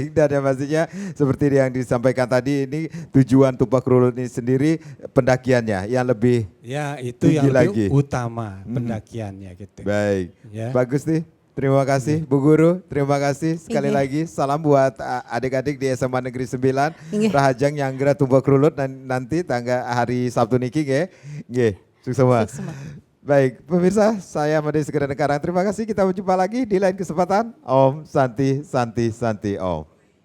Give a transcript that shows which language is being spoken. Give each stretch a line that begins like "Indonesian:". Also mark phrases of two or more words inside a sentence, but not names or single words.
Indonesian: Dan yang pastinya seperti yang disampaikan tadi, ini tujuan Tupak Kerulut ini sendiri pendakiannya yang lebih Ya itu tinggi yang lagi. lebih utama pendakiannya gitu. baik. Ya. Bagus nih. Terima kasih Bu Guru, terima kasih sekali Iya. lagi. Salam buat adik-adik di SMA Negeri 9 Iya.
Balinese: Rahajang Nyanggra
Indonesian: Tupak Kerulut nanti tanggal hari Sabtu
Balinese: niki nggih.
Indonesian: Nggih, sukses semua. Sukses semua. Baik, pemirsa, saya Made Sekedar Karang. Terima kasih, kita berjumpa lagi di lain kesempatan.
Sanskrit: ॐ शान्ति शान्ति शान्ति ॐ.